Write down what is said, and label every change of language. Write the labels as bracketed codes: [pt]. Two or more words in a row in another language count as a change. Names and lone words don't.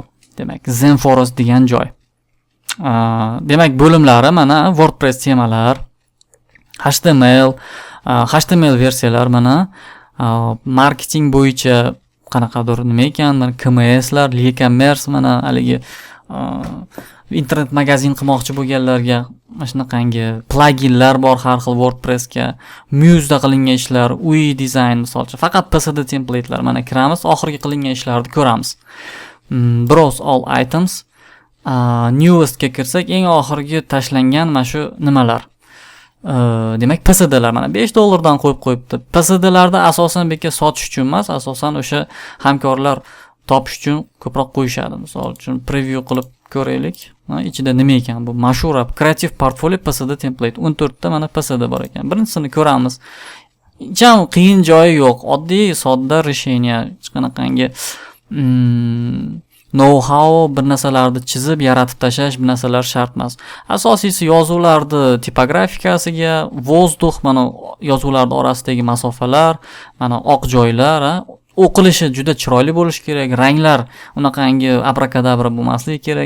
[uz] Demak, Zenforest degan joy. Demak, bo'limlari mana WordPress temalar, HTML, HTML versiyalar mana marketing bo'yicha qanaqadir nima ekan, mana KMSlar, e-commerce mana haligi internet magazin qilmoqchi bo'lganlarga mana shunaqangi pluginlar bor har xil WordPressga, Muse'da qilingan ishlar, UI dizayn misolcha, faqat PSD templatelar. Mana kiramiz, oxirgi qilingan ishlarni ko'ramiz. [en] Browse all items. [uz] Newest ga kirsak, eng oxirgi tashlangan mana shu nimalar. Demak, PSDlar mana $5 dan qo'yib qo'yibdi. PSDlarda asosan bekka sotish uchun emas, asosan o'sha hamkorlar topish uchun ko'proq qo'yishadi. Misol uchun preview qilib ko'raylik. Ichida nima ekan bu? Mashhur Creative Portfolio PSD template 14 ta mana PSD bor ekan. Birinchisini ko'ramiz. Jam qiyin joyi yo'q. Oddiy, sodda решение, hech qanaqangi know-how bir narsalarni chizib, yaratib tashlash bir narsalar shart emas. Asosiysi yozuvlarni tipografikasiga, vozdux mana yozuvlar orasidagi masofalar, mana oq joylar, o'qilishi juda chiroyli bo'lishi kerak, ranglar unaqangi abrakadabra bo'lmasligi kerak.